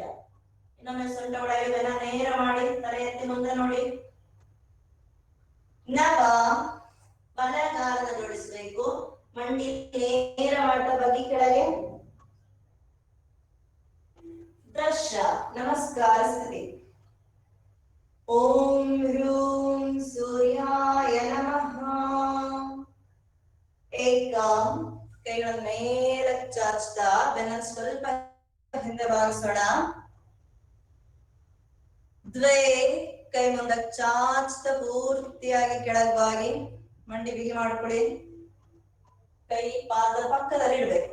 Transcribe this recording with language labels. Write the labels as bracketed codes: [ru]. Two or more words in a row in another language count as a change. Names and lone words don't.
[kn] ಇನ್ನೊಮ್ಮೆ ಸೊಂಟ ಒಳಗೆ ಬೆನ್ನ ನೇರ ಮಾಡಿ ತಲೆ ಎತ್ತಿ ಮುಂದೆ ನೋಡಿ. ನವ. ಬಲಗಾಲನ ಜೋಡಿಸ್ಬೇಕು, ಮಂಡಿ ನೇರ ಮಾಡ್ತಾ ಬಗ್ಗಿ ಕೆಳಗೆ. ದಶ. ನಮಸ್ಕಾರ ಸ್ಥಿತಿ. [sa] ಓಂ ಹ್ರೂಂ ಸೂರ್ಯಾಯ ನಮಃ. [kn] ಏಕಂ. ಕೈಗಳ ಮೇಲೆ ಚಾಚ್ತಾ ಬೆನ್ನ ಸ್ವಲ್ಪ ಹಿಂದೆ ಬಾಗಿಸೋಣ. ದ್ವೇ ಕೈ ಮುಂದಕ್ಕೆ ಚಾಚ್ತಾ ಪೂರ್ತಿಯಾಗಿ ಕೆಳಗೆ ಬಾಗಿ ಮಂಡಿ ಬಿಗಿ ಮಾಡ್ಕೊಳ್ಳಿ. ಕೈ ಪಾದ ಪಕ್ಕದಲ್ಲಿ ಇಡ್ಬೇಕು.